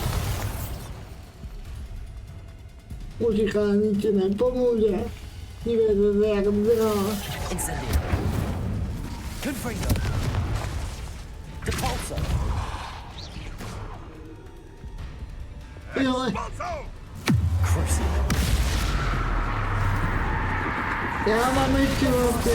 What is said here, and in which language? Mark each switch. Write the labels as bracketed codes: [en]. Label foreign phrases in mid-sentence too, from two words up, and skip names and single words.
[cs] Utíkání ti nepomůže. Dívejte se, jak běhá. Incendio. Confringo. Depulso. Jo, Crucible. já mám ještě vlastně.